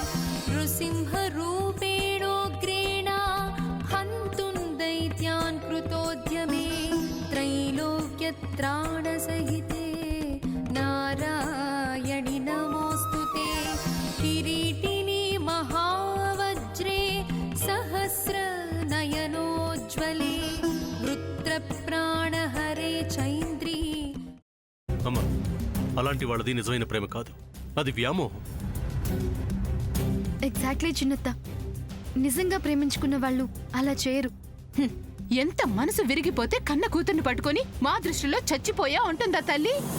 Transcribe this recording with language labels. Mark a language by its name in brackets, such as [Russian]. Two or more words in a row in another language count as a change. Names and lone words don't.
[Sanskrit] नृसिंहरूपेणोग्रेण हन्तुं दैत्यान् कृतोद्यमे त्रैलोक्यत्राणसहिते नारायणि नमोस्तुते किरीटिनी महावज्रे सहस्रनयनोज्ज्वले वृत्रप्राणहरे चैन्द्री [Telugu] అమ్మా, అలాంటి వాళ్ళది నిజమైన ప్రేమ కాదు, అది వ్యామోహం. ఎగ్జాక్ట్లీ చిన్నత్త, నిజంగా ప్రేమించుకున్న వాళ్ళు అలా చేయరు. ఎంత మనసు విరిగిపోతే కన్న కూతుర్ని పట్టుకొని మా దృష్టిలో చచ్చిపోయా ఉంటుందా తల్లి?